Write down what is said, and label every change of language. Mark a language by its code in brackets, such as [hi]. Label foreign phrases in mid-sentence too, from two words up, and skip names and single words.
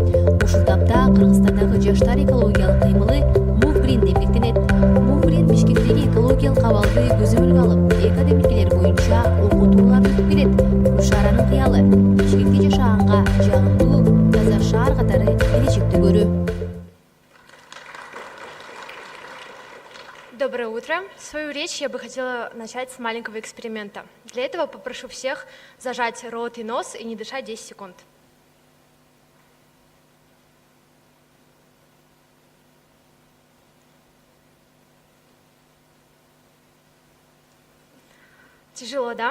[ky] Ушул тапта Кыргызстандагы жаштар экологиялык кыймылы Мувгрин деп бекитилет. Мувгрин Бишкектеги экологиялык абалды көзөмөлгө алып, экодемилгелер боюнча окутууларды өтүп келет. Гүлшаранын кыялы Бишкекте жашаганга жагымдуу, таза шаар катары келечекти көрүү. [ru] Доброе утро. Свою речь я бы хотела начать с маленького эксперимента. Для этого попрошу всех зажать рот и нос и не дышать 10 секунд. Тяжело, да?